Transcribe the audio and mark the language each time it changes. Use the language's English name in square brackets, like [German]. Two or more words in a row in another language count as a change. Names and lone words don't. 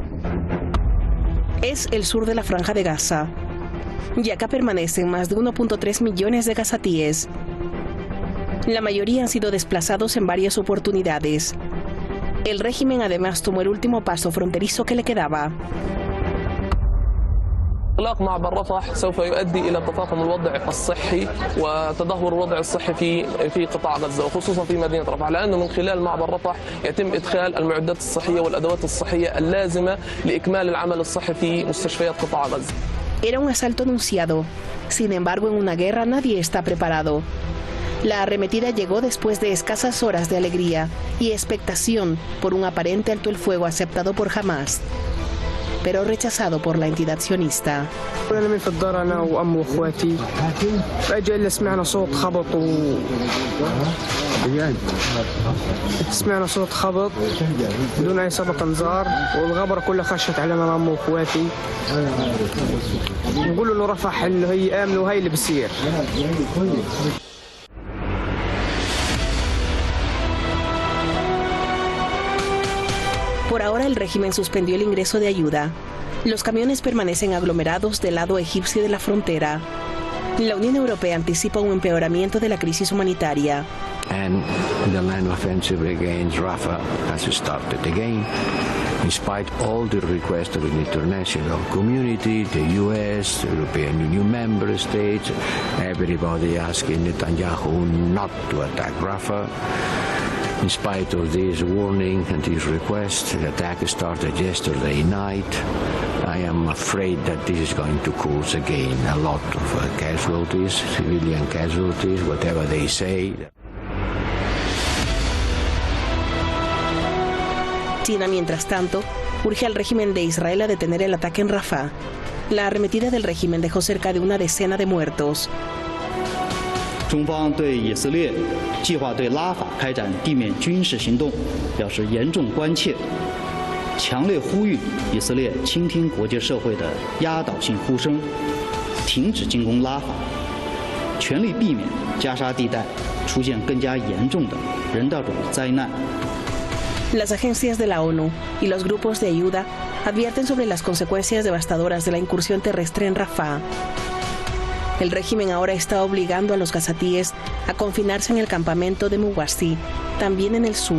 [Spanish] Es el sur de la Franja de Gaza. Y acá permanecen más de 1.3 millones de gazatíes. La mayoría han sido desplazados en varias oportunidades. El régimen además tomó el último paso fronterizo que le quedaba. [Arabic] إغلاق معبر رفح سوف يؤدي إلى تفاقم الوضع الصحي وتدهور الوضع الصحي في قطاع غزة وخصوصا في مدينة رفح، لأنه من خلال معبر رفح يتم إدخال المعدات الصحية والأدوات الصحية اللازمة لإكمال العمل الصحي في مستشفيات قطاع غزة. [Spanish] Era un asalto anunciado. Sin embargo, en una guerra nadie está preparado. La arremetida llegó después de escasas horas de alegría y expectación por un aparente alto el fuego aceptado por Hamas, pero rechazado por la entidad sionista. [Arabic] سمعنا صوت خبط بدون أي سابق انذار والغبرة كلها خشت علينا أنا وأمي وأخواتي نقولوا إنه رفح اللي هي آمنة وهي اللي بصير. [Spanish] Por ahora el régimen suspendió el ingreso de ayuda. Los camiones permanecen aglomerados del lado egipcio de la frontera. La Unión Europea anticipa un empeoramiento de la crisis humanitaria. [English] And the land offensive against Rafah has started again. In spite of all the requests of the international community, the US, European Union member states, everybody asking Netanyahu not to attack Rafah. In spite of this warning and this request, the attack started yesterday night. I am afraid that this is going to cause again a lot of casualties, civilian casualties, whatever they say. [Spanish] China, mientras tanto, urge al régimen de Israel a detener el ataque en Rafah. La arremetida del régimen dejó cerca de una decena de muertos. [Chinese] 中方对以色列计划对拉法开展地面军事行动表示严重关切，强烈呼吁以色列倾听国际社会的压倒性呼声，停止进攻拉法，全力避免加沙地带出现更加严重的人道主义灾难。 [Spanish] Las agencias de la ONU y los grupos de ayuda advierten sobre las consecuencias devastadoras de la incursión terrestre en Rafah. El régimen ahora está obligando a los gazatíes a confinarse en el campamento de Muwasi, también en el sur.